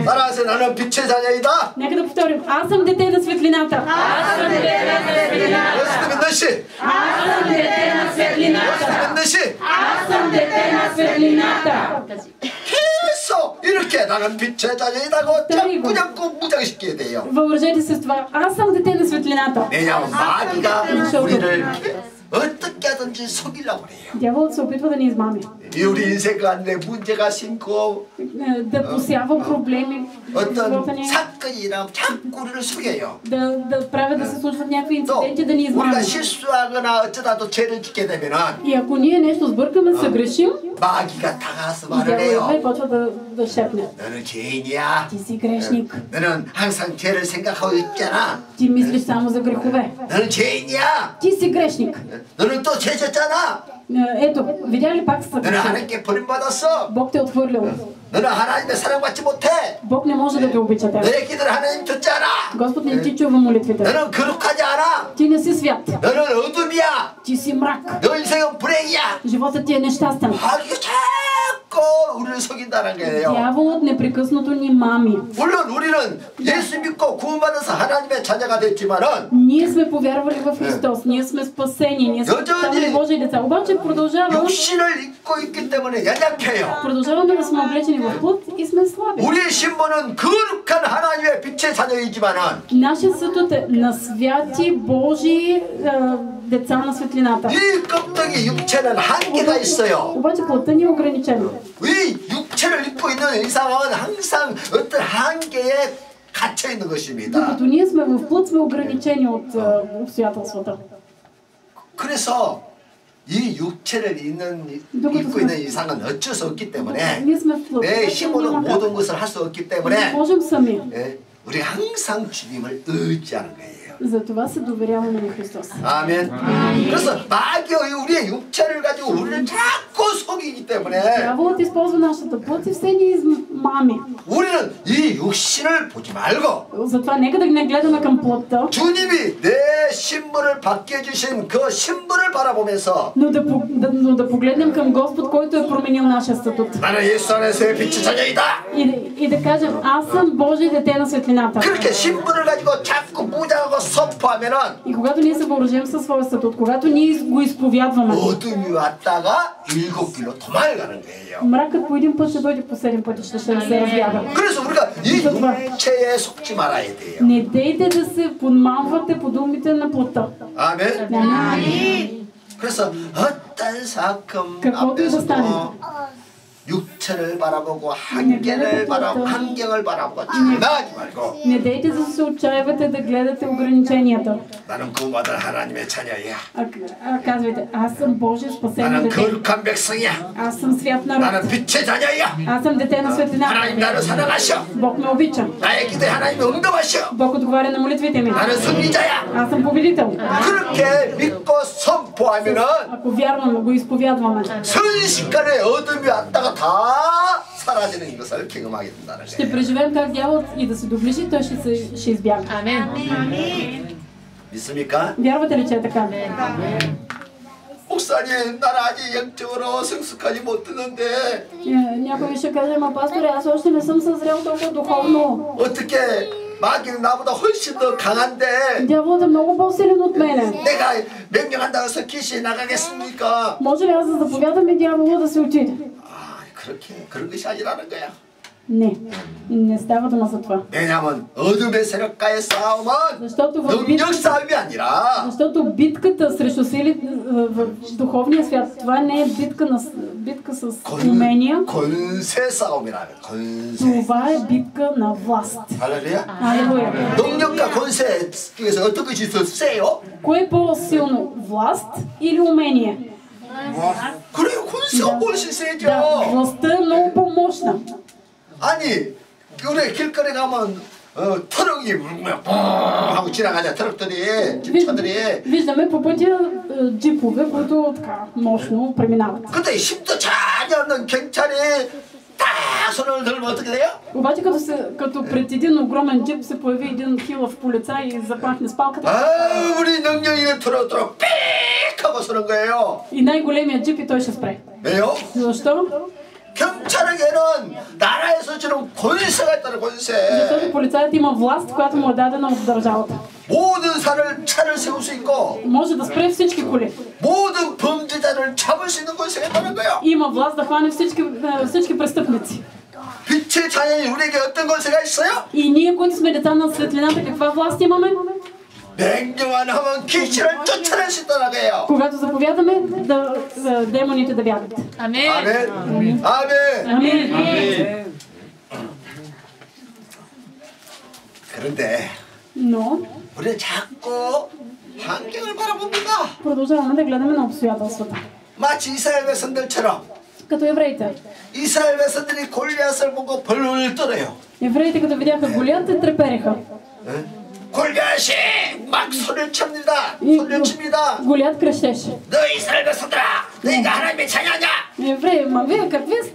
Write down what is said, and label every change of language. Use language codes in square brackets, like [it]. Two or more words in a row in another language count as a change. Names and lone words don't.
[ko] 따라서 나는 빛의 자녀이다. [bg] Нека да повторим. Аз съм дете на светлината. Аз съм дете на светлината. [ko] 예수님은 너시. [bg] Аз съм дете на светлината. [ko] 예수님은 너시. [bg] Аз съм дете на светлината. [ko] 계속 이렇게 나는 빛의 자녀이다고 자꾸 무장시키게 돼요. [bg] Въоръжете се с това. Аз съм дете на светлината. [ko] 왜냐하면 마귀가 우리를 어떻게 하든지 속이려고 그래요. [bg] Дяволът се опитва да ни измами. [ko] 우리 인생 가운데 문제가 심고 [bg] Да посява проблеми в живота [ko] 어떤 [bg] ни. [ko] 사건이 일어나면 자꾸 우리를 속여요. [bg] Да правят да се случват някакви [ko] 또 [bg] инциденти, да ни [ko] 우리가 [bg] измамят. [ko] 실수하거나 어쩌다도 죄를 짓게 되면은 [bg] И ако ние нещо сбъркаме, съгрешим, [ko] 마귀가 다가와서 [bg] И [ko] 말을 [bg] дяволът [ko] 해요. [bg] почва да шепне. [ko] 너는 죄인이야. [bg] Ти си грешник. [ko] 너는 항상 죄를 생각하고 있잖아. [bg] Ти мислиш само за грехове. [ko] 너는 죄인이야. [bg] Ти си грешник. [ko] 너는 또 죄졌잖아. [bg] Ето, видя ли пак са [ko] 너는 [bg] грешни? [ko] 하나님께 버림받았어. [bg] Бог те е отхвърлил. [ko] 너는 하나님의 사랑받지 못해. [bg] Бог не може да те обича тебе. [ko] 너의 기도를 하나님 듣지 않아. [bg] Господ не ти чува молитвите. [ko] 너는 거룩하지 않아. [bg] Ти не си свят. [ko] 너는 어둠이야. [bg] Ти си мрак. [ko] 너 인생은 불행이야. [bg] Животът ти е нещастен. [ko] 마귀가 자꾸 우리를 속인다는 거예요. [bg] Дяволът непрекъснато ни мами. [ko] 물론 우리는 예수 믿고 구원받아서 하나님의 자녀가 됐지만은 [bg] Ние сме повярвали в Христос, ние сме спасени, ние сме станали Божии деца. Обаче [ko] 육신을 입고 있기 때문에 연약해요. [bg] продължаваме да сме облечени в плът и сме слаби. [ko] 우리의 신분은 거룩한 하나님의 빛의 자녀이지만은 [bg] Нашия статут е на святи Божии деца на светлината. [ko] 이 껍데기 육체는 한계가 있어요. [bg] Обаче плътта ни е ограничена. [ko] 이 육체를 입고 있는 이상은 항상 어떤 한계에 갇혀 있는 것입니다. [bg] Докато ние сме в плът, сме ограничени от обстоятелствата. [ko] 그래서 이 육체를 입고 있는 이상은 어쩔 수 없기 때문에 [bg] Ние сме в плът. [ko] 내 힘으로 모든 것을 할 수 없기 [bg] Не [ko] 때문에 [bg] можем сами. [ko] 우리 항상 주님을 의지하는 거예요. [bg] Затова се доверяваме на Христос. [ko] 아멘. 그래서 마귀의 우리의 육체를 가지고 우리를 자꾸 속이기 때문에 [bg] Дяволът използва нашата плът и все ни измами. [ko] 우리는 이 육신을 보지 말고 [bg] Затова нека да не гледаме към плътта, [ko] 주님이 내 신분을 받게 해주신 그 신분을 바라보면서 [bg] но да погледнем към Господ, който е променил нашия статут. [ko] 나는 예수 안에서의 빛의 자녀이다. [bg] И да кажем, аз съм Божие дете на светлината. [ko] 그렇게 신분을 가지고 자꾸 무장하고 선포하면은 [bg] И когато ние се въоръжим със своя статут, когато ние го изповядваме, [ko] 어둠이 왔다가 7길로 도망가는 거예요. [bg] мракът по един път ще дойде, по 7 пъти ще се разбяга. [ko] 그래서 우리가 이 육체에 속지 말아야 돼요. [bg] Не дейте да се подмамвате по думите на плътта. [ko] 아멘. [bg] Амин. [ko] 그래서 어떤 사건 [bg] каквото и да стане. [ko] 앞에서도 육체를 바라보고 한계를 바라보고 지나가지 말고 [bg] Не дейте да се отчаивате да гледате ограниченията. [ko] 나는 구원받은 하나님의 자녀야. [bg] Казвайте, аз съм Божие спасено [ko] 나는 [bg] дете. [ko] 거룩한 백성이야. [bg] Аз съм свят народ. [ko] 나는 빛의 자녀야. [bg] Аз съм дете на светлината. [ko] 하나님 나를 사랑하셔. [bg] Бог ме обича. [ko] 나의 기도에 하나님이 응답하셔. [bg] Бог отговаря на молитвите ми. [ko] 나는 승리자야. [bg] Аз съм победител. [ko] 그렇게 믿고 선포하면은 [bg] Ако вярваме, го изповядваме, [ko] 순식간에 어둠이 왔다가 다 사라지는 것을 경험하게 된다는 [bg] ще [ko] 거예요. [bg] преживеем как дяволът и да се доближи, той ще избяга. Амин. [ko] 믿습니까? [bg] Вярвате ли, че е така? [ko] 목사님, 나는 아직 영적으로 성숙하지 못했는데 [bg] Някой ще каже, ама пасторе, аз още не съм съзрял толкова духовно. [ko] 어떻게 마귀는 나보다 훨씬 더 강한데 [bg] Дяволът е много по-силен от мене. [ko] 내가 명령한다고 해서 귀신이 나가겠습니까? [bg] Може ли аз да заповядам и дявола да се отиде? [ko] 그런 것이 아니라는 거야. [bg] Не, не става дума за това. [ko] 왜냐하면 어둠의 세력과의 싸움은 능력 싸움이 아니라 [bg] Защото битката срещу сили в духовния свят, това не е битка с умения. [ko] 권세 싸움이라는 권세. [bg] Това е битка на власт. [ko] 할렐루야. [bg] Алелуя. [ko] 능력과 권세 중에서 어떤 것이 더 세요? [bg] Кое е по-силно? Власт или умение? [ko] 그래요, 권세가 훨씬 세죠. [bg] Да, властта е много по-мощна. [ko] 아니, 우리 길거리 가면 트럭이 하고 지나가냐, 트럭들이, [bg] Виждаме по пътя джипове, които така мощно преминават. [ko] 근데 힘도 전혀 없는 경찰이 딱 손을 들면 어떻게 돼요? [bg] Обаче като пред един огромен джип се появи един хилав полицай и запахне с палката. [ko] 우리 능력이는 트럭 삑 하고 서는 거예요. [bg] И най-големият джип и той ще спре. [ko] 왜요? [bg] Защо? [ko] 경찰에게는 나라에서 주는 권세가 있다는 권세. [bg] Защото полицаят има власт, която му е дадена от държавата. [ko] 모든 차를 세울 수 있고 [bg] Може да спре всички коли. [ko] 모든 범죄자를 잡을 수 있는 권세가 있다는 거예요. [bg] Има власт да хване всички престъпници. [ko] 빛의 자녀인 우리에게 어떤 권세가 있어요? [bg] И ние, които сме деца на светлината, каква власт имаме? [ko] 명령만 하면 귀신을 쫓아낼 수 있다는 거예요. [bg] Когато заповядаме, демоните да бягат. Амин. [ko] 아멘. 아멘. [bg] Амин. [ko] 그런데 [bg] Но [ko] 우리는 자꾸 환경을 바라봅니다. [bg] продължаваме да гледаме на обстоятелствата. [ko] 마치 이스라엘 백성들처럼 [bg] като евреите. [ko] 이스라엘 백성들이 골리앗을 보고 벌벌 떨어요. [bg] Евреите, като видяха Голиат, те трепереха. [ko] 골리앗이 막 소리를 칩니다. 소리를 칩니다. [bg] Голиат крещеше. [ko] 너 이스라엘 백성들아, 너희가 하나님의 자녀냐? [bg] Евреи, ма вие какви сте?